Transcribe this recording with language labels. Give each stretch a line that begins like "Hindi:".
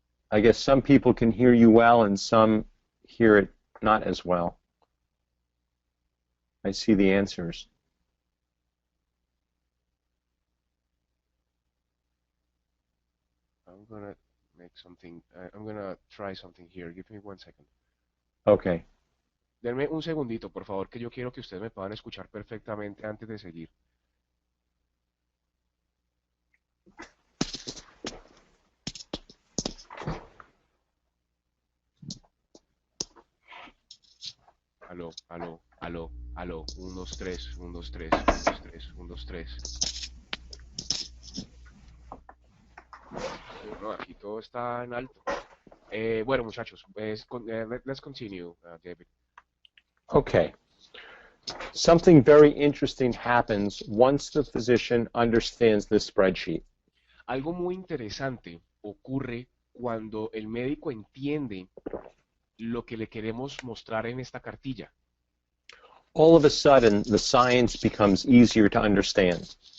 English: I guess some people can hear you well and some hear it not as well. I see the answers. I'm gonna make something. I'm gonna try something here. Give me one second. Okay.
Spanish: Denme un segundito, por favor, que yo quiero que ustedes me puedan escuchar perfectamente antes de seguir. Aló, aló, aló, aló. 1, 2, 3, 1, 2, 3, 1, 2, 3, 1, 2, 3. No, aquí todo está en alto. Bueno, muchachos,
English: let's continue, David. Okay. Something very interesting happens once the physician understands this spreadsheet.
Spanish: Algo muy interesante ocurre cuando el médico entiende lo que le queremos mostrar en esta cartilla.
English: All of a sudden, the science becomes easier to understand.